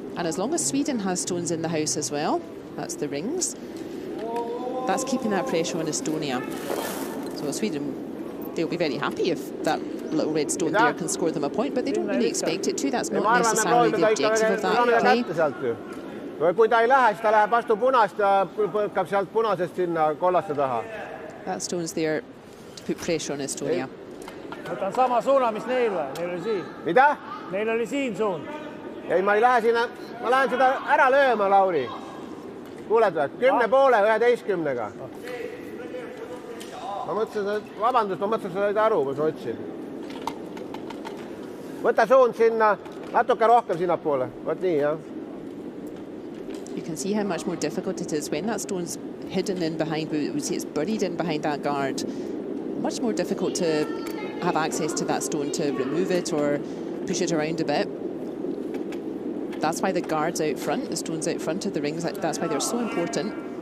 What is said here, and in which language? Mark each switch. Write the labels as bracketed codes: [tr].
[en] And as long as Sweden has stones in the house as well, that's the rings, that's keeping that pressure on Estonia. So Sweden, they'll be very happy if that little red stone there can score them a point, but they don't really expect it to. That's not necessarily the objective of that play. [et] Kui ta ei lähe, siis ta läheb vastu punast ja põrkab sealt punasest sinna kollaste taha. [en] That stone's there to put pressure on Estonia. [et] Võtan sama suuna, mis neil või? Neil oli siin. Mida? Neil oli siin suun. Ei, ma ei lähe sinna, ma lähen seda ära lööma, Lauri. Kuuled või? 10-11-ga. Ma mõtlesin, vabandust, ma mõtlesin, sa said aru, ma otsin. Võta suund sinna, natuke rohkem sinna poole. Võt nii, jah. [en] You can see how much more difficult it is when that stone's hidden in behind, we see it's buried in behind that guard. Much more difficult to have access to that stone to remove it or push it around a bit. That's why the guards out front, the stones out front of the rings, that's why they're so important.